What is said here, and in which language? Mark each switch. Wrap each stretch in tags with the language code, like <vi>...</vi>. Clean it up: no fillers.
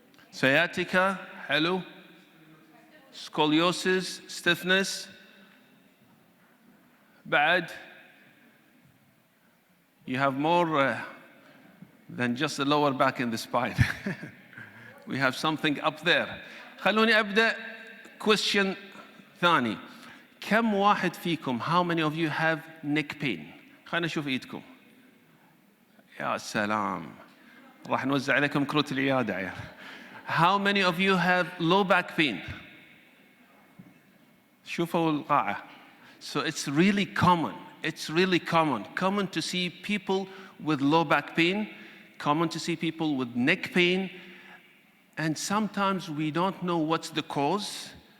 <en>Sciatica, hello. Scoliosis, stiffness, بعد. You have more than just the lower back in the spine. We have something up there.</en> <ar>خلوني أبدأ question ثاني. كم واحد فيكم,</ar> <en>how many of you have neck pain?</en> <ar>خلينا نشوف ايدكم. يا سلام. راح نوزع عليكم كروت العيادة عيال.</ar> <en>How many of you have low back pain?</en> <ar>شوفوا القاعة.</ar> <en>So it's really common. It's really common to see people with low back pain, common to see people with neck pain, and sometimes we don't know what's the cause.</en>